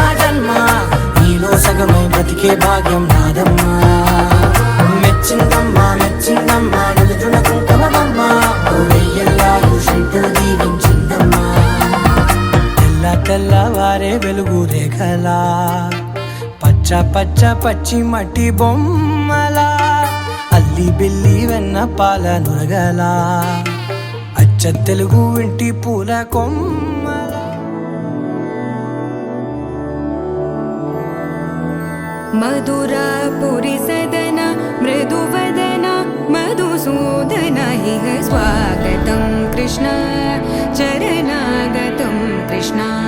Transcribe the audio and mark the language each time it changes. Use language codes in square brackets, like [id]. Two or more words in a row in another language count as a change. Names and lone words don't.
[te] జన్మ నీలో సగమై బ్రతికే భాగ్యం నాదమ్మా మెచ్చిందమ్మా మెచ్చిందమ్మా నిలుచున కుంకుమమ్మా వెయ్యల్లాగు శంకులు దీవించిందమ్మా తెల్ల తెల్లవారే వెలుగు రేఖలా పచ్చ పచ్చ పచ్చి మట్టి బొమ్మలా అల్లి బిల్లి వెన్న పాల నురగలా అచ్చ తెలుగు ఇంటి పూల కొమ్మల [sa] मधुरापुरि सदन मृदुवदन मधुसूदन इह स्वागतं कृष्ण चरणागतं कृष्ण